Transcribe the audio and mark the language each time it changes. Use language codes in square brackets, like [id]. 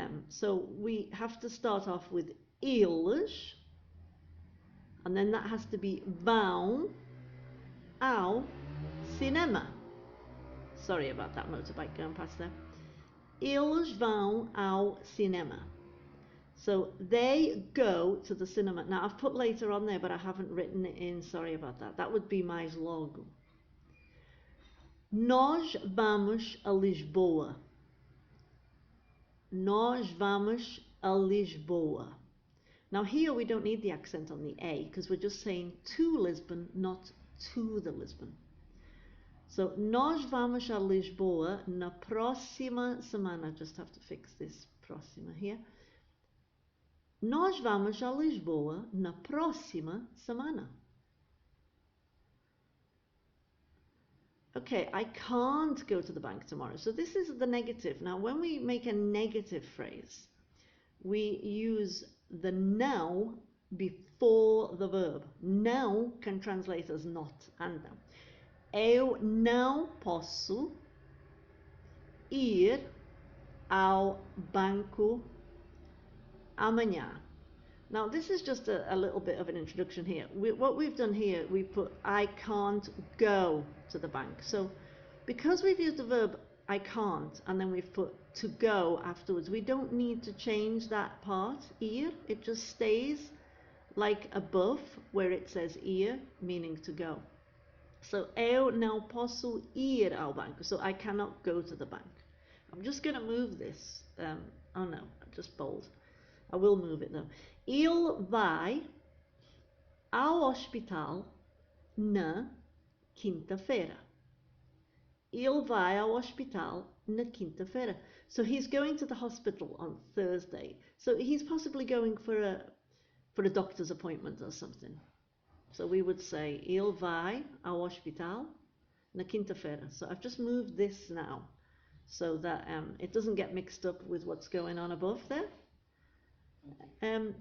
[en] So we have to start off with [pt] eles, [en] and then that has to be [pt] vão ao cinema. [en] Sorry about that motorbike going past there. [pt] Eles vão ao cinema. [en] So they go to the cinema. Now I've put later on there, but I haven't written it in. Sorry about that. That would be [pt] mais logo. Nós vamos a Lisboa. Nós vamos a Lisboa. [en] Now here we don't need the accent on the A because we're just saying to Lisbon, not to the Lisbon. [pt] So, nós vamos a Lisboa na próxima semana. [en] Just have to fix this próxima here. [pt] Nós vamos a Lisboa na próxima semana. [en] Okay, I can't go to the bank tomorrow. So this is the negative. Now, when we make a negative phrase, we use the now before the verb. Now can translate as not and now. [pt] Eu não posso ir ao banco amanhã. [en] Now this is just a little bit of an introduction here. What we've done here, we put I can't go to the bank. So because we've used the verb I can't and then we've put to go afterwards, we don't need to change that part, ir. It just stays like above where it says ir, meaning to go. [pt] So eu não posso ir ao banco. [en] So I cannot go to the bank. I'm just going to move this. Oh no, just bold. I will move it though. [pt] Ele vai ao hospital na quinta-feira. Ele vai ao hospital na quinta-feira. [en] So he's going to the hospital on Thursday. So he's possibly going for a doctor's appointment or something. So we would say [pt] ele vai ao hospital na quinta-feira. [en] So I've just moved this now so that it doesn't get mixed up with what's going on above there.